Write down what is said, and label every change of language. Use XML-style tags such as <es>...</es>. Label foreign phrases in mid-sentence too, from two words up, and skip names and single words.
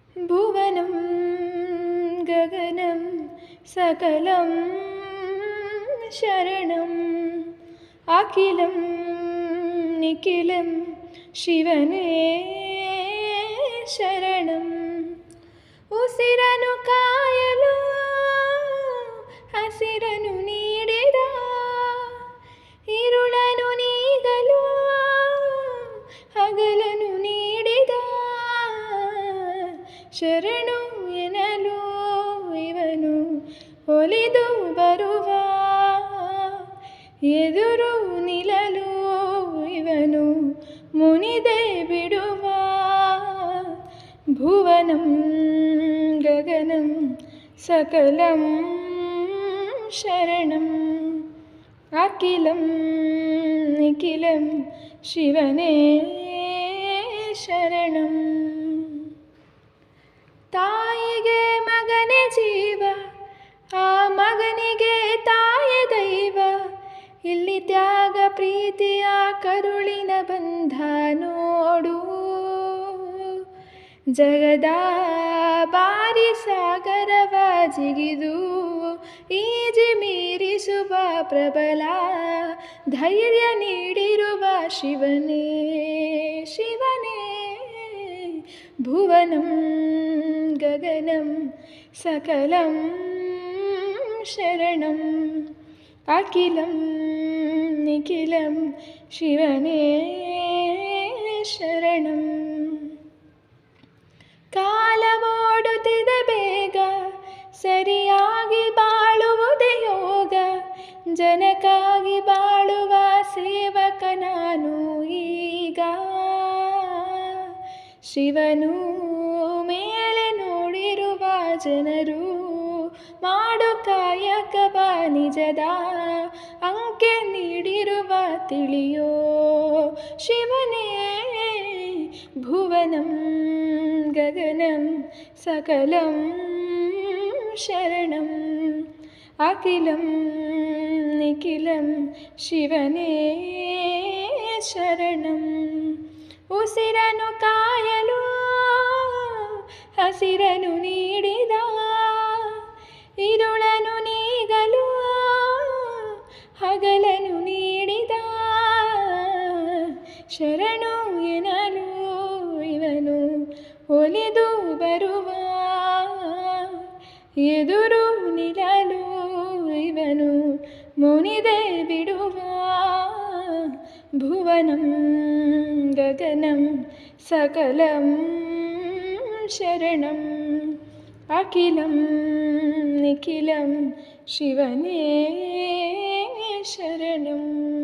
<sa>भुवनं गगनं सकलं शरणम् अखिलं निखिलं शिवने शरणम्</sa> <kn>ಉಸಿರನು ಕಾಯಲು ಹಸಿರನು ನೀಡಿದ ಇರುಳನು ನೀಗಲು ಹಗಲನು ನೀಡಿದ ಶರಣು ಎನ್ನಲು ಇವನು ಒಲಿದು ಬರುವ ಎದುರು ನಿಲ್ಲಲು ಇವನು ಮುನಿದೆ ಬಿಡುವ</kn> <sa>ಭುವನಂ ಗಗನಂ सकलं शरणम् अखिलं निखिलं शिवने</sa> <kn>शरणम् ತಾಯಿಗೆ ಮಗನೇ ಜೀವ ಆ ಮಗನಿಗೆ ತಾಯಿ ದೈವ ಇಲ್ಲಿ ತ್ಯಾಗ ಪ್ರೀತಿಯ ಕರುಳಿನ ಬಂಧ ನೋಡು ಜಗದ ಬಾರಿ ಸಾಗರವ ಜಿಗಿದು ಈಜಿ ಮೀರಿಸುವ ಪ್ರಬಲ ಧೈರ್ಯ ನೀಡಿರುವ ಶಿವನೇ ಶಿವನೇ</kn> <sa>ಭುವನಂ ಗಗನಂ सकलं शरणम् अखिलं निखिलं शिवने शरणम्</sa> <kn>ಕಾಲವೋಡುತ್ತಿದೆ ಬೇಗ ಸರಿಯಾಗಿ ಬಾಳುವುದೇ ಯೋಗ ಜನಕ್ಕಾಗಿ ಬಾಳುವ ಸೇವಕ ನಾನು ಈಗ ಶಿವನು ಮೇಲೆ ನೋಡಿರುವ ಜನರು ಮಾಡು ಕಾಯಕವ ನಿಜದ ಅಂಕೆ ನೀಡಿರುವ ತಿಳಿಯೋ ಶಿವನೇ</kn> <sa>ಭುವನಂ ಗಗನಂ सकलं शरणम् अखिलं निखिलं ಶಿವನೇ</sa> <kn>ಶರಣಮ್ ಉಸಿರನು ಕಾಯಲು ಹಸಿರನು ನೀಡಿದ ಇರುಳನು ನೀಗಲು ಹಗಲನು ನೀಡಿದ ಶರಣು ಎನ್ನಲು ಇವನು ಒಲಿದು ಬರುವ ಎದುರು ನಿಲ್ಲಲು ಇವನು ಮುನಿದೆ ಬಿಡುವ</kn> <sa>ಭುವನಂ ಗಗನಂ सकलं शरणम् अखिलं निखिलं शिवने शरणम्</sa>